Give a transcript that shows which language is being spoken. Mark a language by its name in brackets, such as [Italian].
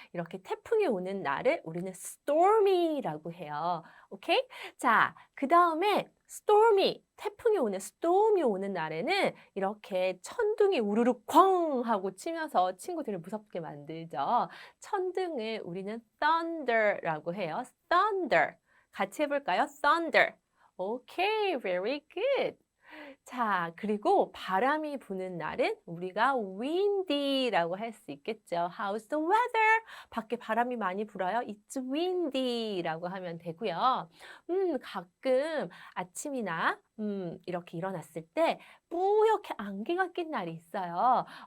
[Korean] 이렇게 태풍이 오는 날을 우리는 stormy라고 해요. 오케이? 자, 그 다음에 storm이 오는 날에는 이렇게 천둥이 우르르 쾅 하고 치면서 친구들을 무섭게 만들죠. 천둥을 우리는 thunder라고 해요. [English] thunder. [Korean] 같이 해볼까요? [English] thunder. [Korean] 오케이, [English] very good. [Korean] 자, 그리고 바람이 부는 날은 우리가 windy라고 할 수 있겠죠. [English] How's the weather? [Korean] 밖에 바람이 많이 불어요. [English] It's windy [Korean] 라고 하면 되고요. 가끔 아침이나 이렇게 일어났을 때 뿌옇게 안개가 낀 날이 있어요.